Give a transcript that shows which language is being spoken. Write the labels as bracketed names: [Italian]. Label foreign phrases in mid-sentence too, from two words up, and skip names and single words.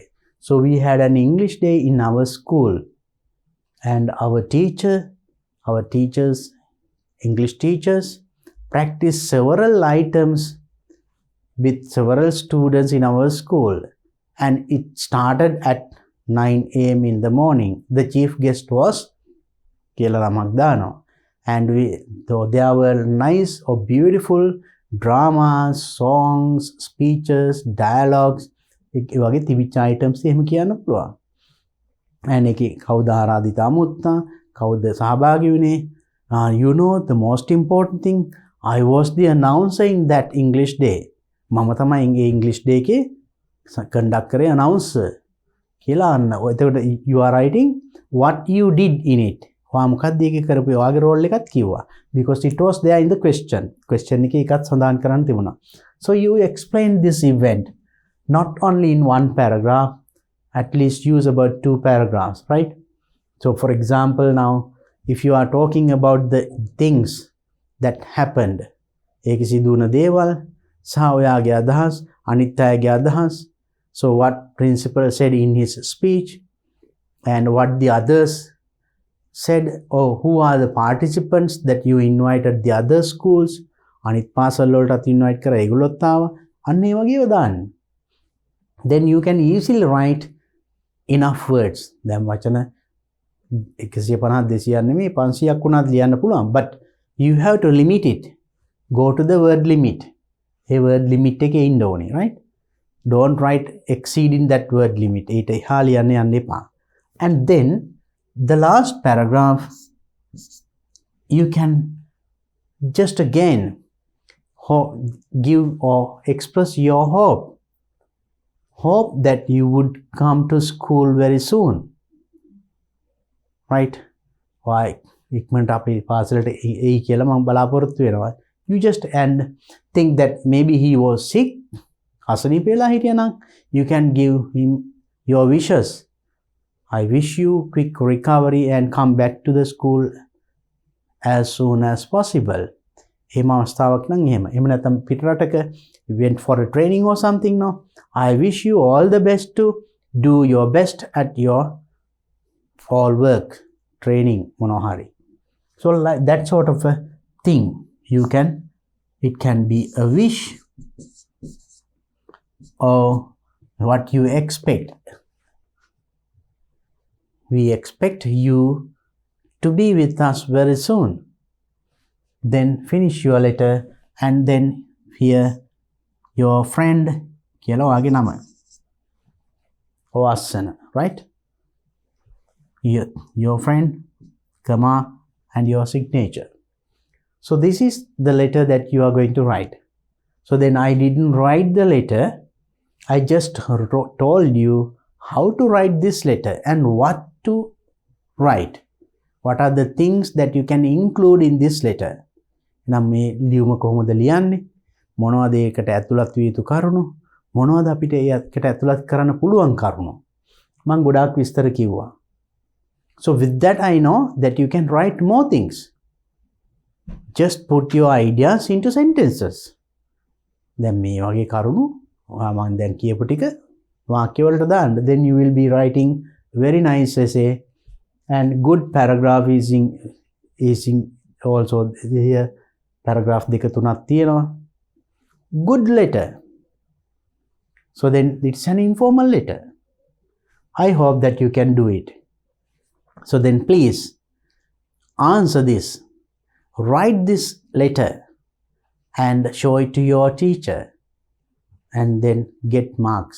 [English] So we had an English day in our school and our English teachers practiced several items with several students in our school, and it started at 9 a.m. in the morning. The chief guest was Kela Ramakdano, and there were nice or beautiful dramas, songs, speeches, dialogues. [Sinhala] ඒ වගේ තිබිච්ච items එහෙම කියන්න පුළුවන්. and එකේ කවුද ආරාධිතා මුත්තා, කවුද සහභාගී වුණේ? [English] You know the most important thing, I was the announcer in that English day. [Sinhala] මම තමයි ඒ [English] English day [Sinhala] එකේ conduct කරේ announcer කියලා අන්න. [English] එතකොට you are writing what you did in it. [Sinhala] ඔයා මොකක්ද ඒකේ කරපු ඔයාගේ role එකත් කිව්වා. [English] because it was there in the question. [Sinhala] question එකේ එකත් සඳහන් කරන්න තිබුණා. [English] so you explain this event not only in one paragraph, at least use about 2 paragraphs, right? So for example, now if you are talking about the things that happened, [Sinhala] ඒක සිදුවන දේවල් සහ ඔයාගේ අදහස්, අනිත් අයගේ අදහස්, [English] so what principal said in his speech and what the others said, or who are the participants that you invited the other schools, [Sinhala] අනිත් පාසල් වලටත් invite කරා ඒගොල්ලොත් ආවා, අන්න ඒ වගේව දාන්න. [English] then you can easily write enough words. [Sinhala] දැන් වචන 150 200 නෙමෙයි 500ක් වුණත් ලියන්න පුළුවන්, [English] but you have to limit it. go to the word limit. [Sinhala] ඒ [English] word limit [Sinhala] එකේ ඉන්න ඕනේ, [English] right? don't write exceeding that word limit. [Sinhala] ඊට එහා ලියන්න යන්න එපා. [English] and then the last paragraph you can just again give or express your hope that you would come to school very soon, right? [Sinhala] why ඉක්මනට අපි පාසලට එයි කියලා මම බලාපොරොත්තු වෙනවා. [English] you just and think that maybe he was sick, [Sinhala] අසනීප වෙලා හිටියනම් [English] you can give him your wishes. I wish you quick recovery and come back to the school as soon as possible. [Sinhala] එහෙම අවස්ථාවක් නම් එහෙම. එහෙම නැත්නම් පිටරටක [English] went for a training or something, no? I wish you all the best to do your best at your fall work, training, [Sinhala] මොනවා හරි. [English] So like that sort of a thing, it can be a wish or what you expect. We expect you to be with us very soon. Then finish your letter and then here your friend [Sinhala] කියලා ඔයාගේ නම ඔවස්සන, [English] right? your friend, comma, and your signature. So this is the letter that you are going to write. So then I didn't write the letter, I just told you how to write this letter and what to write. What are the things that you can include in this letter? [Sinhala] නම් මේ ලියුම කොහොමද ලියන්නේ, මොනවද ඒකට ඇතුළත් විය යුතු කරුණු, මොනවද අපිට ඒකට ඇතුළත් කරන්න පුළුවන් කරුණු, මම ගොඩාක් විස්තර කිව්වා. [English] So with that I know that you can write more things. Just put your ideas into sentences. [Sinhala] දැන් මේ වගේ කරුණු මම දැන් කියපු ටික වාක්‍ය වලට දාන්න. [English] Then you will be writing very nice essay and good paragraph is in also here. [Sinhala] paragraph 2-3ක් තියෙනවා. [English] good letter. So then it's an informal letter. I hope that you can do it. So then please answer this. Write this letter and show it to your teacher and then get marks.